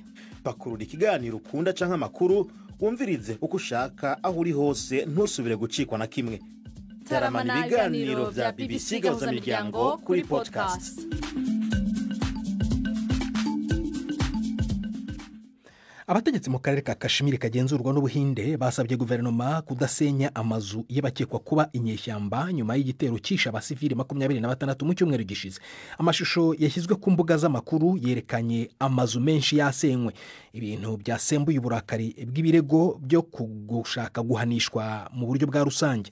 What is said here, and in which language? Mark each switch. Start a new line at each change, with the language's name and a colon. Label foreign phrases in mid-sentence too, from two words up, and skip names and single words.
Rundi: Pakurura ikiganiro ukunda canke amakuru, wumvirize uko ushaka aho uri hose, ntusubire gucikwa na kimwe. Taramana ibiganiro vya BBC Gahuzamiryango kuri podcast.
Kinyarwanda: Abategetsi mu karere ka Kashmir kagenzurwa n'Ubuhinde basabye guverinoma kudasenya amazu y'abakekwa kuba inyeshyamba nyuma y'igitero cyishe abasivili 26 mu cyumweru gishize. Amashusho yashyizwe ku mbuga z'amakuru yerekanye amazu menshi yasenywe, ibintu byasembuye uburakari bw'ibirego byo gushaka guhanishwa mu buryo bwa rusange.